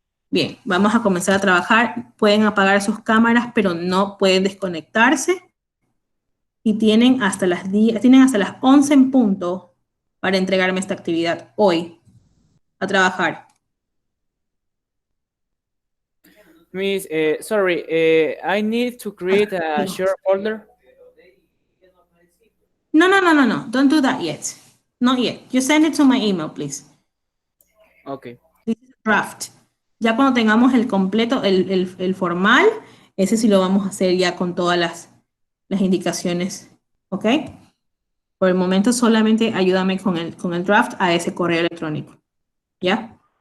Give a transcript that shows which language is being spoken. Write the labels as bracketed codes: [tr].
[es] Bien, vamos a comenzar a trabajar. Pueden apagar sus cámaras, pero no pueden desconectarse. Y tienen hasta las 11 en punto para entregarme esta actividad hoy, a trabajar. [en] Miss, sorry, I need to create a share folder. No. Don't do that yet. Not yet. You send it to my email, please. Okay. This is draft. [es] Ya cuando tengamos el completo, el formal, ese sí lo vamos a hacer ya con todas las indicaciones. ¿Ok? Por el momento solamente ayúdame con el draft a ese correo electrónico. ¿Ya?